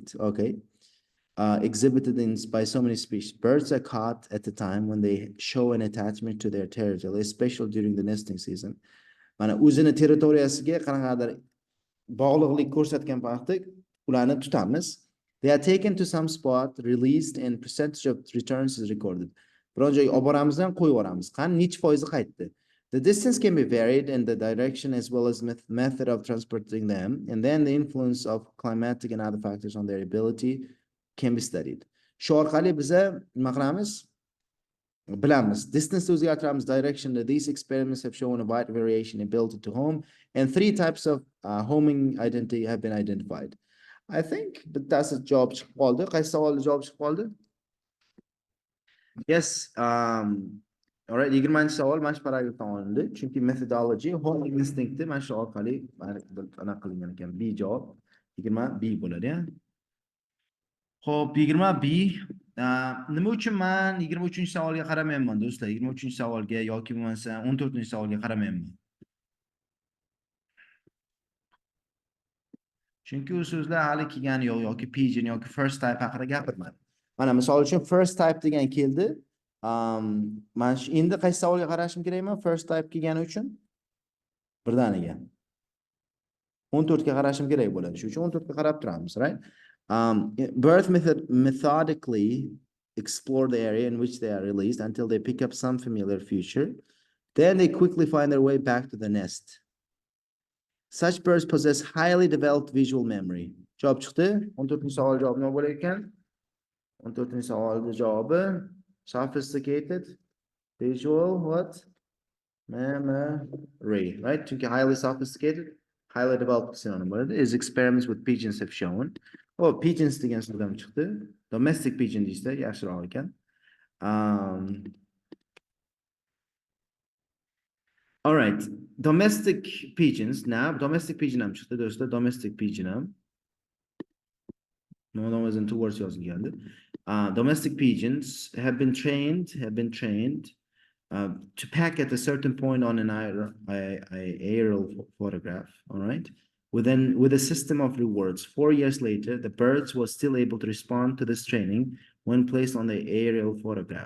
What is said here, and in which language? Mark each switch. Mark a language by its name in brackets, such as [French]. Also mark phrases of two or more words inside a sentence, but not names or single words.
[English] Okay. Exhibited by so many species. Birds are caught at the time when they show an attachment to their territory, especially during the nesting season. [Uzbek] Mana o'zini territoriyasiga qanaqadir bog'liqlik ko'rsatgan paytda ularni tutamiz. [English] They are taken to some spot, released, and percentage of returns is recorded. [Uzbek] Biron joyga olib boramizdan qo'yib yuboramiz. Qani necha foizi qaytdi? [English] The distance can be varied and the direction as well as method of transporting them, and then the influence of climatic and other factors on their ability can be studied. [Uzbek] Shu orqali biza nima qilamiz? Bilamiz. Distance o'zgartiramiz, direction. [English] These experiments have shown a wide variation in ability to home, and 3 types of homing identity have been identified. I think [Uzbek] bittasi javob chiqib qoldi. Qaysi savolga javob chiqib qoldi? [English] Yes. All right, [Uzbek] 20-savol mana shu paragrafdan olindi. Chunki methodology, [English] homing instinct [Uzbek] mana shu orqali aniq qilingan ekan. B javob 20 B bo'ladi, ya. Xo'p, 20 B. Nima uchun men 23-savolga qaramayapman do'stlar? 23-savolga yoki bo'lmasa 14-savolga qaramayapman. Chunki u so'zlar hali kelgani yo'q yoki pigeon yoki [English] first type [Uzbek] haqida gapirmadi. Mana misol uchun [English] first type [Uzbek] degan keldi. Men endi qaysi savolga qarashim kerakman? [English] First type [Uzbek] kelgani uchun birdaniga 14 ga qarashim kerak bo'ladi. Shuning uchun 14 ga qarab turamiz, right? [English] Birds methodically explore the area in which they are released until they pick up some familiar feature. Then they quickly find their way back to the nest. Such birds possess highly developed visual memory. [Uzbek] Javob chiqdi. 14-savol javobi nima bo'lar ekan? 14-savolning javobi [English] sophisticated visual what? Memory, right? Chunki highly sophisticated, highly developed synonym bo'ladi. Is experiments with pigeons have shown. [Uzbek] Oh, pigeons degan so'zdan chiqdi. [English] Domestic pigeon [Uzbek] deyishsa yaxshiroq ekan. [English] All right, domestic pigeons. Now, domestic pigeon [Uzbek] ham chiqdi do'stlar. [English] Domestic pigeon ham. No one was in two words yozilgandi. Domestic pigeons have been trained to pack at a certain point on an aerial photograph. All right. With a system of rewards, 4 years later, the birds were still able to respond to this training when placed on the aerial photograph.